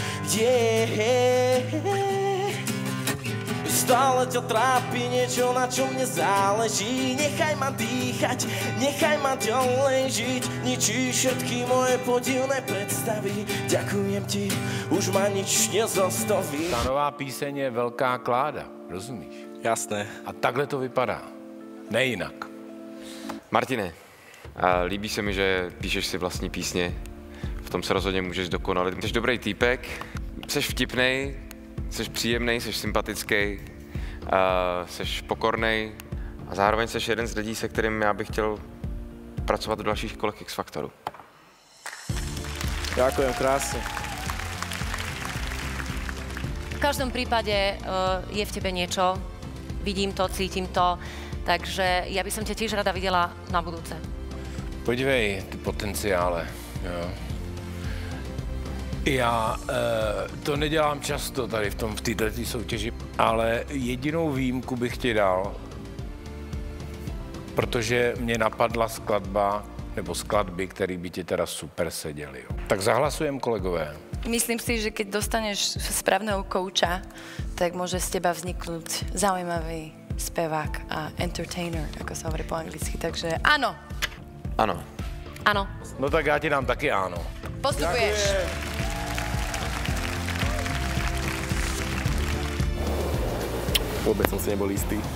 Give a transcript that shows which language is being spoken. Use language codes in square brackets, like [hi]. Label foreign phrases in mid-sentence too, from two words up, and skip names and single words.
[sk] Stále ťa trápi niečo, na čom mne záleží. Nechaj ma dýchať, nechaj ma ďalej žiť. Ničí všetky moje podivné predstavy. Ďakujem ti, už ma nič nezastaví. [cs] Ta nová píseň je Velká kláda, rozumíš? Jasné. A takhle to vypadá, nejinak. Martine, líbí se mi, že píšeš si vlastní písně. V tom se rozhodně můžeš dokonalit. Jsi dobrý týpek, jsi vtipnej, jsi příjemnej, jsi sympatický, jsi pokornej a zároveň jsi jeden z lidí, se kterým já bych chtěl pracovat v dalších kolech X Faktoru. [sk] Ďakujem krásne. V každom prípade je v tebe niečo, vidím to, cítim to, takže ja by som ťa tiež rada videla na budúce. [cs] Podívej, ty potenciále, jo. Já to nedělám často tady v této soutěži, ale jedinou výjimku bych ti dal, protože mě napadla skladba, nebo skladby, které by ti teda super seděly. Jo. Tak zahlasujem, kolegové. [sk] Myslím si, že keď dostaneš správneho kouča, tak môže z teba vzniknúť zaujímavý spevák a entertainer, ako sa hovorí po anglicky, takže áno. [cs] Ano. [sk] Áno. [cs] No tak já ti dám taky áno. Postupuješ. [sk] Vôbec som si nebol istý.